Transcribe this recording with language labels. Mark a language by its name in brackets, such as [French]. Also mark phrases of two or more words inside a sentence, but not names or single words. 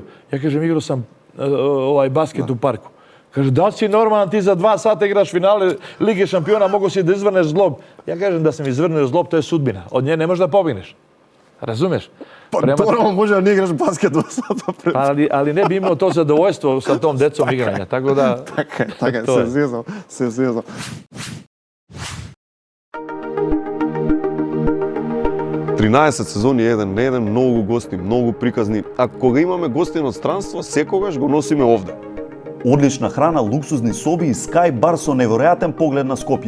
[Serbian] Ja kažem, igrao sam basket u parku. Kaže, da li si normalan, ti za 2 sata igraš finale Lige šampiona, mogu si da izvrneš zlob. Ja kažem da sam izvrnio zlob, to je sudbina. Od nje ne možeš da pobegneš. Razumeš? Pa normalno može da ne igraš basket 2 sata pred. Ali ne bi imao to zadovoljstvo sa tom decom igranja. Tako da... [Macedonian] Така, се зезам. Трinaесет сезони еден, многу гости, многу приказни. А кога имаме гости од странство, секогаш го носиме овде. Одлична храна, луксузни соби и Sky бар со неверојатен поглед на Скопје.